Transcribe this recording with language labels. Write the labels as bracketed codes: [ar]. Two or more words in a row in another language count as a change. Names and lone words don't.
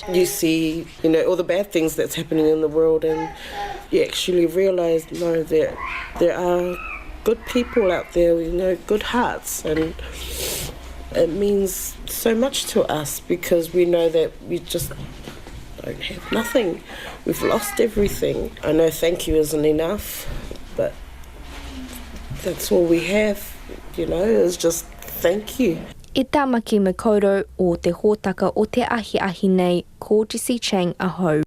[en] You see, you know, all the bad things that's happening in the world and you actually realise, no, there are good people out there, you know, good hearts, and it means so much to us because we know that we just don't have nothing. We've lost everything. I know thank you isn't enough, but that's all we have, you know, is just thank you. [mi] E tamaki makaurau o te hōtaka o te ahi nei, ko Jessie Chiang ahau.